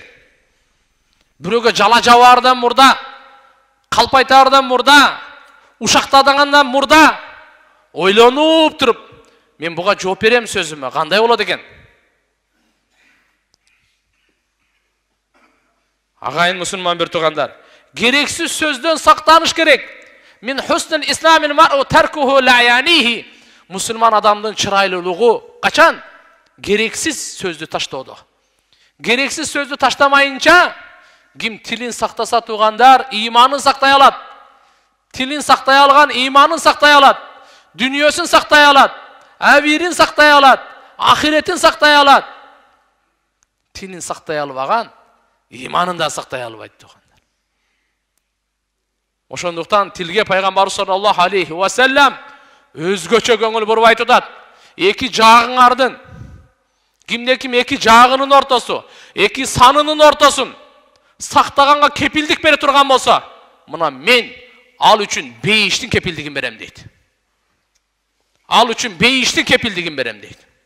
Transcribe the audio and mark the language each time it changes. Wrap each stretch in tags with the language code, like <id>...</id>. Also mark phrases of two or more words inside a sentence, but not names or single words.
<ky>Бирөөгө жала жабаардан мурда, калпайтаардан мурда, ушактагандан мурда ойлонуп туруп, мен буга жооп берем сөзүмө, кандай болот экен? Агайын мусулман бир туугандар, керексиз сөздөн сактаныш керек.</ky> <ar>من حسن إسلام المرء تركه لا يعنيه.</ar> <ky>Мусулман адамдын чырайлуулугу качан? Керексиз сөздү таштоодо. Керексиз сөздү таштамайынча, ким тилин сактаса туугандар, иманын сактай алат. Тилин сактай алган иманын сактай алат. Дүнүйөсүн сактай алат. Абирин сактай алат. Ахиретин сактай алат. Тилин сактай албаган иманын да сактай албайт туугандар. Ошондуктан тилге пайгамбар</ky> <ar>صلى الله عليه وسلم</ar> <ky>өзгөчө көңүл буруп айтып атат. Эки жагыңардын, кимде ким эки жагынын ортосу, эки санынын ортосун сактаганга кепилдик бере турган болсо, мына мен ал үчүн бейиштин кепилдигин берем дейт. Ал үчүн бейиштин кепилдигин берем дейт.</ky>